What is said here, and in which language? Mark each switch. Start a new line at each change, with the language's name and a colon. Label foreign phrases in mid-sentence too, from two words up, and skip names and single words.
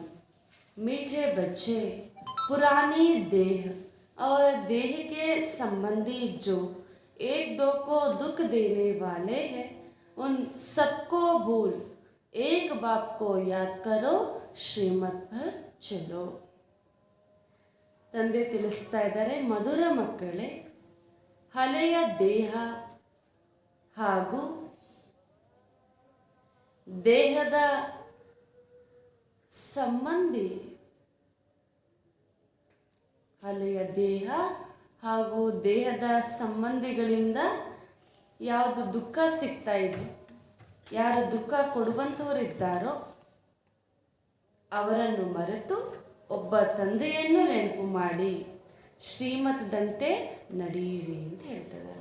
Hindi: मीठे बच्चे, पुरानी देह और देह के संबंधी जो एक दो को दुख देने वाले हैं, उन सबको भूल एक बाप को याद करो, ಶ್ರೀಮತ್ पर ಚಲೋ.
Kannada: ತಂದೆ ತಿಳಿಸ್ತಾ ಇದ್ದಾರೆ, ಮಧುರ ಮಕ್ಕಳೇ, ಹಳೆಯ ದೇಹ ಹಾಗೂ ದೇಹದ ಸಂಬಂಧಿ ಹಳೆಯ ದೇಹ ಹಾಗೂ ದೇಹದ ಸಂಬಂಧಿಗಳಿಂದ ಯಾವುದು ದುಃಖ ಸಿಗ್ತಾ ಇದೆ, ಯಾರು ದುಃಖ ಕೊಡುವಂಥವರಿದ್ದಾರೋ ಅವರನ್ನು ಮರೆತು ಒಬ್ಬ ತಂದೆಯನ್ನು ನೆನಪು ಮಾಡಿ ಶ್ರೀಮತದಂತೆ ನಡೆಯಿರಿ ಅಂತ ಹೇಳ್ತಿದ್ದಾರೆ.